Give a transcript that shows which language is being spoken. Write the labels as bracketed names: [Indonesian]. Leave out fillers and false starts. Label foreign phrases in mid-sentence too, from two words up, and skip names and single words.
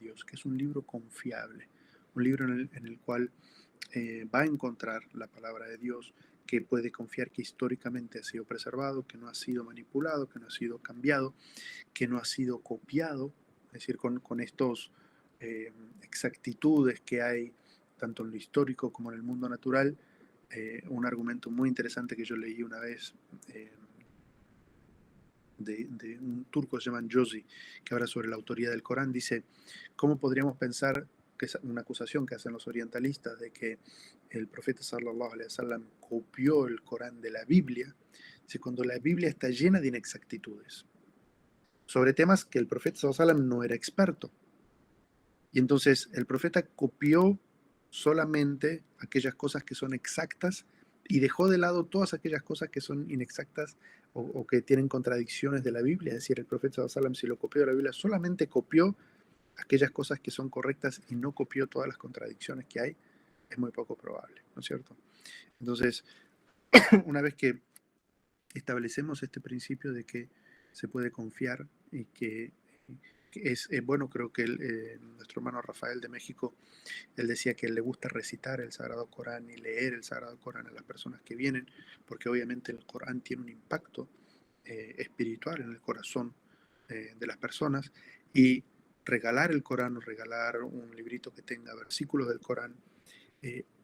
[Spanish] Dios, que es un libro confiable, un libro en el cual va a encontrar la palabra de Dios, que puede confiar que históricamente ha sido preservado, que no ha sido manipulado, que no ha sido cambiado, que no ha sido copiado, es decir, con estos exactitudes que hay tanto en lo histórico como en el mundo natural. Un argumento muy interesante que yo leí una vez de un turco que se llama Josi, que habla sobre la autoría del Corán, dice, ¿cómo podríamos pensar, que es una acusación que hacen los orientalistas, de que el profeta [Arabic] صلى الله عليه وسلم [Spanish] copió el Corán de la Biblia, si cuando la Biblia está llena de inexactitudes sobre temas que el profeta [Arabic] صلى الله عليه وسلم [Spanish] no era experto? Y entonces el profeta copió solamente aquellas cosas que son exactas y dejó de lado todas aquellas cosas que son inexactas o que tienen contradicciones de la Biblia. Es decir, el profeta [Arabic] صلى الله عليه وسلم, [Spanish] si lo copió de la Biblia, solamente copió aquellas cosas que son correctas y no copió todas las contradicciones que hay, es muy poco probable, ¿no es cierto? Entonces, una vez que establecemos este principio de que se puede confiar y que es bueno, creo que nuestro hermano Rafael de México, él decía que le gusta recitar el Sagrado Corán y leer el Sagrado Corán a las personas que vienen, porque obviamente el Corán tiene un impacto espiritual en el corazón de las personas, y regalar el Corán o regalar un librito que tenga versículos del Corán, eh,